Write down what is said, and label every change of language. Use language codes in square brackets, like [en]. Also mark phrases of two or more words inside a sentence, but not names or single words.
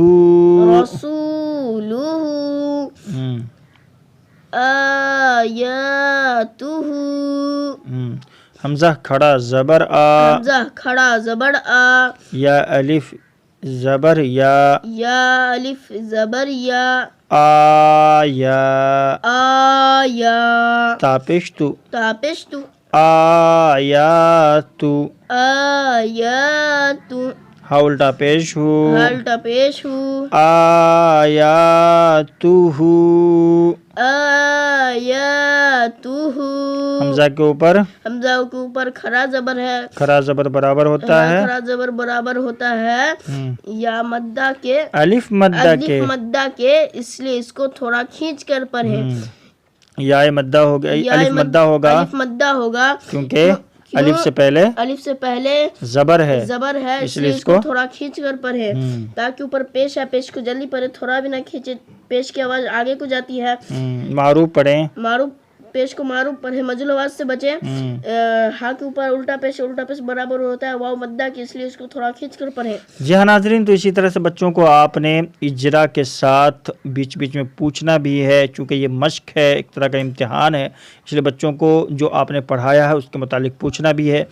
[ur] رسولہ، آیاتہ، حمزہ کھڑا زبر آ، حمزہ کھڑا زبر آ، یا الف زبر یا، یا الف زبر یا، آیا، آیا، تاپشتو، تاپشتو، آیاتو، آیاتو، ہا الٹا پیش ہو، الٹا پیش ہو، آیاتہ، آیاتہ۔ حمزہ کے اوپر کھڑا زبر ہے، کھڑا زبر برابر ہوتا ہے، کھڑا زبر برابر ہوتا ہے یا مدہ کے، الف مدہ کے، اس لیے اس کو تھوڑا کھینچ کر پڑھیں۔ یا مدہ ہوگا، الف مدہ ہوگا، کیونکہ الف سے پہلے زبر ہے، اس لیے اس کو تھوڑا کھینچ کر پڑھیں، تاکہ اوپر پیش ہے، پیش کو جلدی پڑھیں، تھوڑا بھی نہ کھینچے، پیش کی آواز آگے کو جاتی ہے۔ معروف پڑھیں، معروف پیش کو معروف پڑھے، مجہول آواز سے بچے. ہا کے اوپر الٹا پیش برابر ہوتا ہے واو مدہ کی، اس لیے اس کو تھوڑا کھینچ کر پڑھے. جی ہاں ناظرین، تو اسی طرح سے بچوں کو آپ نے اجرا کے ساتھ بیچ بیچ میں پوچھنا بھی ہے، چونکہ یہ مشق ہے، ایک طرح کا امتحان ہے، اس لیے بچوں کو جو آپ نے پڑھایا ہے اس کے متعلق پوچھنا بھی ہے.